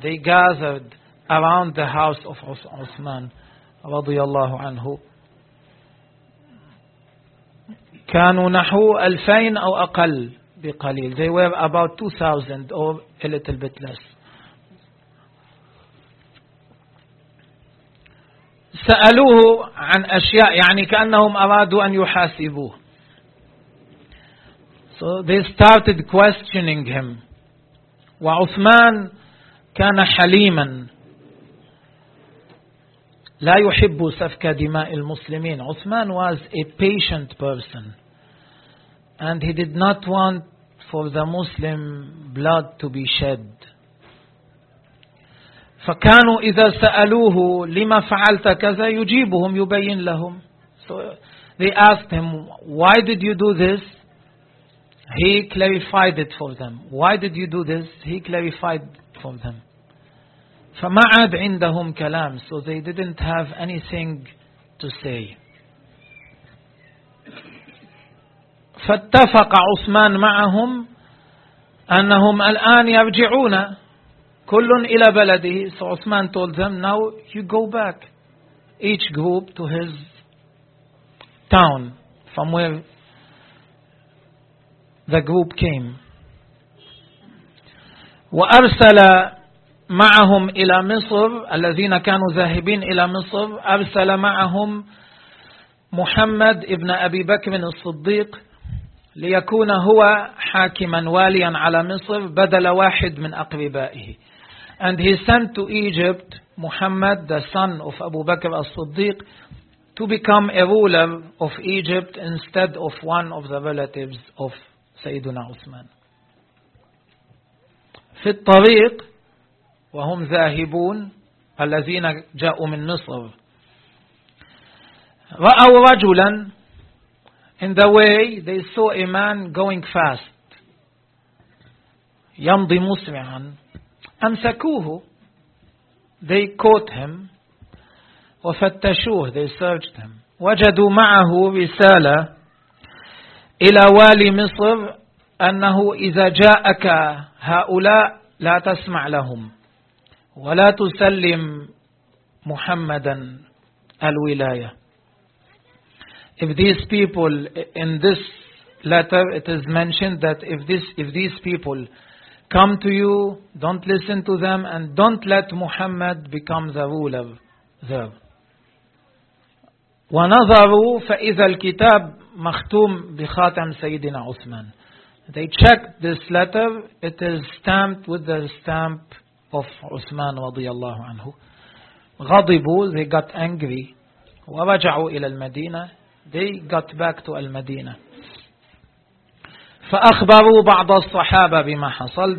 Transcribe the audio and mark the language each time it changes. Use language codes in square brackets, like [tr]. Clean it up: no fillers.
[en] They gathered around the house of عثمان [ar] رضي الله عنه. كانوا نحو 2000 أو أقل بقليل. [en] They were about 2,000 or a little bit less. [ar] سألوه عن أشياء، يعني كأنهم أرادوا أن يحاسبوه. [en] So they started questioning him. [ar] وعثمان كان حليما لا يحب سفك دماء المسلمين. [en] عثمان was a patient person and he did not want for the Muslim blood to be shed. [ar] فكانوا إذا سألوه لما فعلت كذا يجيبهم يبين لهم. [en] So they asked him, why did you do this? He clarified it for them. Why did you do this? He clarified for them. [ar] فما عاد عندهم كلام. [en] So they didn't have anything to say. [ar] فاتفق عثمان معهم أنهم الآن يرجعون كل إلى بلده. [en] So Uthman told them, now you go back, each group to his town from where the group came. [ar] وأرسل معهم إلى مصر الذين كانوا ذاهبين إلى مصر. أرسل معهم محمد ابن أبي بكر الصديق ليكون هو حاكما واليا على مصر بدل واحد من أقربائه. [en] And he sent to Egypt Muhammad, the son of Abu Bakr al-Siddiq, to become a ruler of Egypt instead of one of the relatives of Sayyiduna Uthman. [ar] في الطريق وهم ذاهبون الذين جاءوا من مصر رأوا رجلا. [en] In the way they saw a man going fast, [ar] يمضي مسرعا. أمسكوه, [en] they caught him. [ar] وفتشوه, [en] they searched him. [ar] وجدوا معه رسالة إلى والي مصر أنه إذا جاءك هؤلاء لا تسمع لهم ولا تسلم محمدا الولاية. [en] If these people in this letter, it is mentioned that if these people come to you, don't listen to them and don't let Muhammad become the ruler there. [ar] ونظروا فإذا الكتاب مختوم بخاتم سيدنا عثمان. [en] They checked this letter, it is stamped with the stamp of Uthman [ar] رضي الله عنه. غضبوا, [en] they got angry. [ar] ورجعوا إلى المدينة, [en] they got back to المدينة. [ar] فأخبروا بعض الصحابة بما حصل.